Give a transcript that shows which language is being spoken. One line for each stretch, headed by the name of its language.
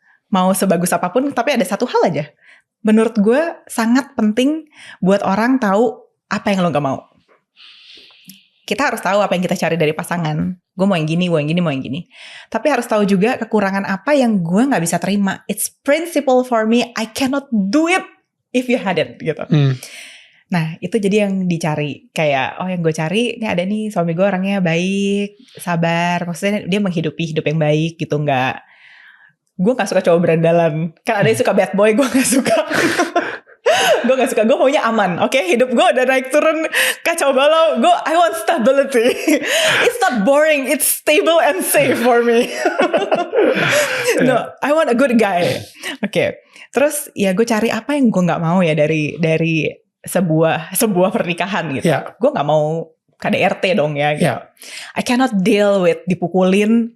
Indonesian: Mau sebagus apapun, tapi ada satu hal aja. Menurut gue sangat penting buat orang tahu apa yang lo gak mau. Kita harus tahu apa yang kita cari dari pasangan. Gue mau yang gini, mau yang gini. Tapi harus tahu juga kekurangan apa yang gue gak bisa terima.
English: It's principle for me, I cannot do it if you had it gitu.
Indonesian: Nah itu jadi yang dicari. Kayak yang gue cari, ini ada nih suami gue orangnya baik, sabar. Maksudnya dia menghidupi hidup yang baik gitu. Gue gak suka cowok berandalan. Kan ada yang suka bad boy, gue gak suka. Gue gak suka, gue maunya aman. Oke, hidup gue udah naik turun kacau balau.
English: I want stability. It's not boring, it's stable and safe for me. No, I want a good guy. Oke.
Indonesian: Terus ya gue cari apa yang gue gak mau ya dari sebuah pernikahan gitu. Gue gak mau KDRT dong ya gitu.
English: I cannot deal with
Indonesian: dipukulin.